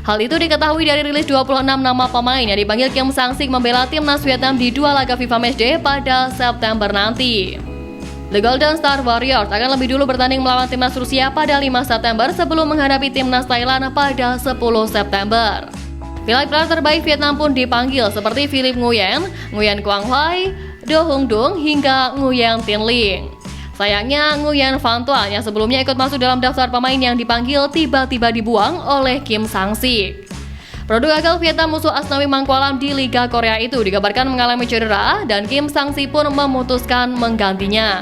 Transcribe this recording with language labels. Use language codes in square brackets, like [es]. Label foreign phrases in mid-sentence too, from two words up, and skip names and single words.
[id] Hal itu diketahui dari rilis 26 nama pemain yang dipanggil Kim Sang-sik membela timnas Vietnam di 2 laga FIFA Matchday pada September nanti. The Golden Star Warriors akan lebih dulu bertanding melawan timnas Rusia pada 5 September sebelum menghadapi timnas Thailand pada 10 September. Pilar terbaik Vietnam pun dipanggil seperti Philip Nguyen, Nguyen Quang Huy, Do Hung Dung hingga Nguyen Tin Ling. Sayangnya Nguyen Van Tuan yang sebelumnya ikut masuk dalam daftar pemain yang dipanggil tiba-tiba dibuang oleh Kim Sang-sik. Produk gagal Vietnam musuh Asnawi Mangkualam di Liga Korea itu dikabarkan mengalami cedera dan Kim Sang-sik pun memutuskan menggantinya.